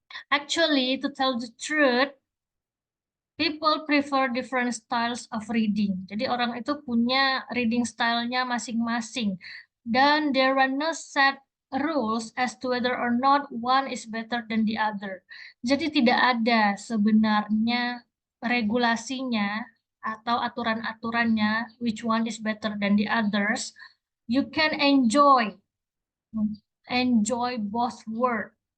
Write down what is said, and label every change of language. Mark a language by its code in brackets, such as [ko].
[en] Actually, to tell the truth, people prefer different styles of reading. [id] Jadi orang itu punya reading style-nya masing-masing. Dan [en] there are no set rules as to whether or not one is better than the other. [id] Jadi tidak ada sebenarnya regulasinya atau aturan-aturannya [en] which one is better than the others. You can enjoy both words.